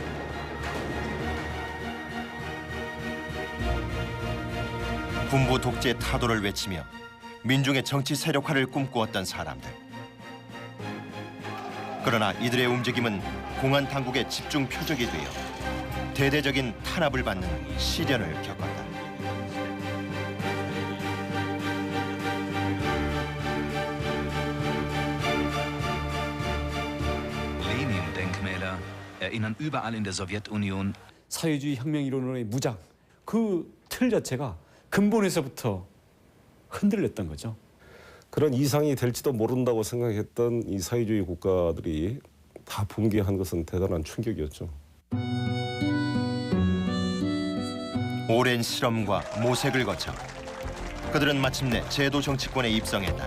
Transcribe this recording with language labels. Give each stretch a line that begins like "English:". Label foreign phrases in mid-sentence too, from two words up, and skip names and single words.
Korean: 군부 독재 타도를 외치며 민중의 정치 세력화를 꿈꾸었던 사람들. 그러나 이들의 움직임은 공안 당국의 집중 표적이 되어 대대적인 탄압을 받는 시련을 겪었다.
German: Lenin-Denkmäler erinnern überall in der Sowjetunion.
Korean: 사회주의 혁명 이론의 무장, 그 틀 자체가 근본에서부터 흔들렸던 거죠. 그런 이상이 될지도 모른다고 생각했던 이 사회주의 국가들이 다 붕괴한 것은 대단한 충격이었죠. 오랜 실험과 모색을 거쳐 그들은 마침내 제도 정치권에 입성했다.